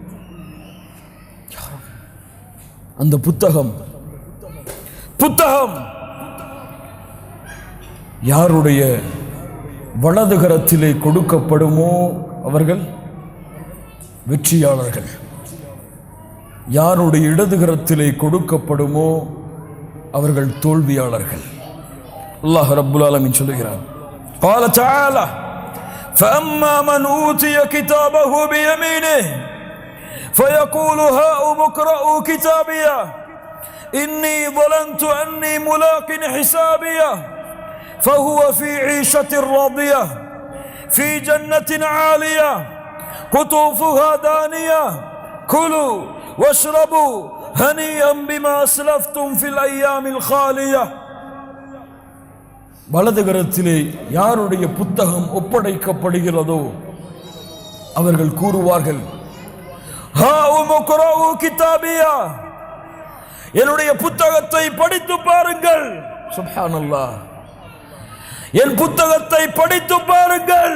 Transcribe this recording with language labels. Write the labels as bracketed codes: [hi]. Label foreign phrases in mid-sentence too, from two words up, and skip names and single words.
[ta] அந்த புத்தகம் யாருடைய வலதுகரத்திலே கொடுக்கப்படுமோ அவர்கள் வெற்றியாளர்கள். யாருடைய இடதுகரத்திலே கொடுக்கப்படுமோ அவர்கள் தோல்வியாளர்கள். அல்லாஹ் [ar] رب العالمين [ta] சொல்லுகிறார், [ar] قال تعالى فأما من أوتي كتابه بيمينه فيقول هاؤم اقرءوا كتابيه إني ظننت أني ملاق حسابيه فهو في عيشة راضية في جنة عالية قطوفها دانية كلوا واشربوا هنيئا بما أسلفتم في الأيام الخالية. [ta] வலதுகரத்திலே யாருடைய புத்தகம் ஒப்படைக்கப்படுகிறதோ அவர்கள் கூறுவார்கள், என்னுடைய புத்தகத்தை படித்து பாருங்கள். சுப்ஹானல்லாஹ், என் புத்தகத்தை படித்து பாருங்கள்.